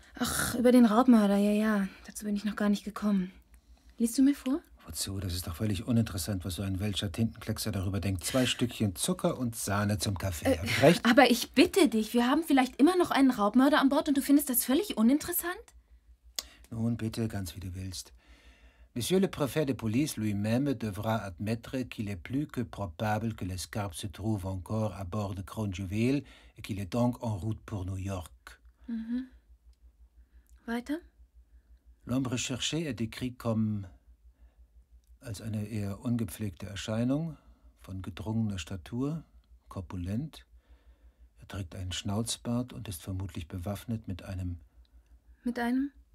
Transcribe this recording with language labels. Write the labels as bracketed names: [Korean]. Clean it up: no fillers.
[German] Ach, über den Raubmörder, ja, ja. Dazu bin ich noch gar nicht gekommen. Liest du mir vor? Wozu? Das ist doch völlig uninteressant, was so ein welcher Tintenkleckser darüber denkt. 2 Stückchen Zucker und Sahne zum Kaffee. Recht? Aber ich bitte dich, wir haben vielleicht immer noch einen Raubmörder an Bord und du findest das völlig uninteressant? Nun bitte, ganz wie du willst. [French] Monsieur le Préfet de Police lui-même devra admettre qu'il est plus que probable que l'escarpe se trouve encore à bord de Crown Jewel et qu'il est donc en route pour New York. [German] Mhm. Weiter? [French] L'homme recherché est décrit comme [German] als eine eher ungepflegte Erscheinung, von gedrungener Statur, korpulent. Er trägt einen Schnauzbart und ist vermutlich bewaffnet mit einem... Mit einem?